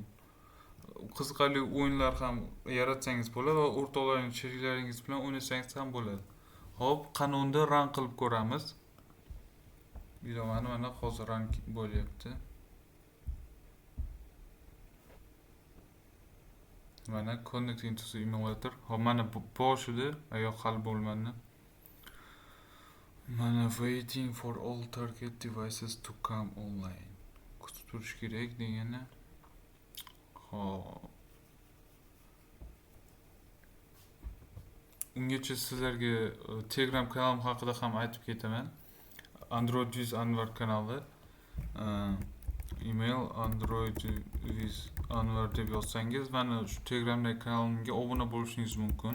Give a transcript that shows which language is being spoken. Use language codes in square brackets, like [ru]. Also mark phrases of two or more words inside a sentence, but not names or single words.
[uz] Qiziqarli o'yinlar ham yaratsangiz bo'ladi va o'rtoqlaringiz, sheriklaringiz bilan o'ynasangiz ham bo'ladi. Hop, qani unda run qilib ko'ramiz. Ilovani mana hozir run bo'lyapti. [en] Mana connecting to the emulator. [uz] Hop, mana boshida ayoq hal bo'lmadi. [en] Mana waiting for all target devices to come online. [uz] Kutib turish kerak degani. Hop. Ungacha sizlarga Telegram kanalim haqida ham aytib ketaman. Android with Anvar kanali. Email Android with Anvar deb yozsangiz, mana shu Telegramdagi kanalimga obuna bo'lishingiz mumkin.